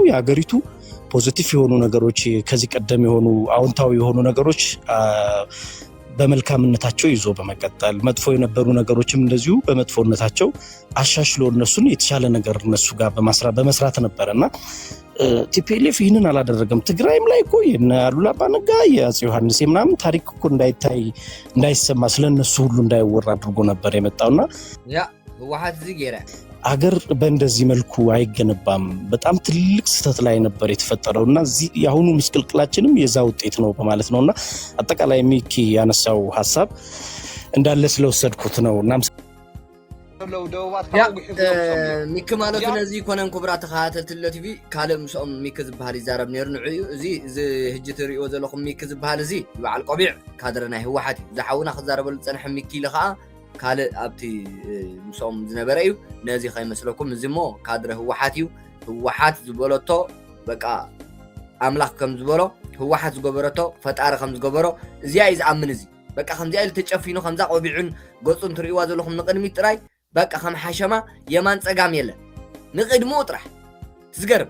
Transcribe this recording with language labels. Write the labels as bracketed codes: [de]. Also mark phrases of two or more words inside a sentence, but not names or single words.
[am] የሀገሪቱ ፖዚቲቭ የሆኑ ነገሮች ከዚህ ቀደም የሆኑ አዎንታዊ የሆኑ ነገሮች በመልካምነታቸው ይዞ በመቀጠል መጥፎ የነበሩ ነገሮችም እንደዚሁ በመጥፎነታቸው አሻሽሎ እነሱን የተሻለ ነገር እነሱ ጋር በመስራት ነበርና ቲፒኤልኤፍ ይህንን አላደረገም። ትግራይም ላይ እኮ የነ አሉላ አባ ነጋ የአፄ ዮሐንስ ምናምን ታሪክ እኮ እንዳይሰማ ስለነሱ ሁሉ እንዳይወራ አድርጎ ነበር የመጣውና [ti] ያ ህወሓት እዚ ገይራ [am] አገር በእንደዚህ መልኩ አይገነባም። በጣም ትልቅ ስህተት ላይ ነበር የተፈጠረውና እዚህ ያሁኑ ምስቅልቅላችንም የዛ ውጤት ነው በማለት ነውና አጠቃላይ ሚኪ ያነሳው ሐሳብ እንዳለ ስለወሰድኩት ነውና [ti] ሚክ ማለት ነዚህ ኮነን ኩብራ ተኻተልትለ ቲቪ ካልእ ምስኦም ሚክ ዝበሃል ይዛረብ ነይሩ ንዕዩ እዚ ህጂ ትሪእዎ ዘለኹም ሚክ ዝበሃል እዚ በዓል ቆቢዕ ካድረ ናይ ህወሓት እዩ ዝሓውና ክዛረበሉ ፀንሐ ሚክ ኢሉ ከዓ ካልእ ኣብቲ ምስኦም ዝነበረ እዩ ነዚ ከይመስለኩም እዚ ሞ ካድረ ህወሓት እዩ ህወሓት ዝበለቶ በቃ ኣምላኽ ከም ዝበሎ ህወሓት ዝገበረቶ ፈጣሪ ከም ዝገበሮ እዚያ እዩ ዝኣምን እዚ በቃ ከምዚኣ ኢሉ ተጨፊኑ ከምዛ ቆቢዑን ገፁን ትሪእዋ ዘለኹም ንቅድሚት ጥራይ በቃ ከም ሓሸማ የማን ፀጋም የለን ንቅድሙ ጥራሕ ትዝገርም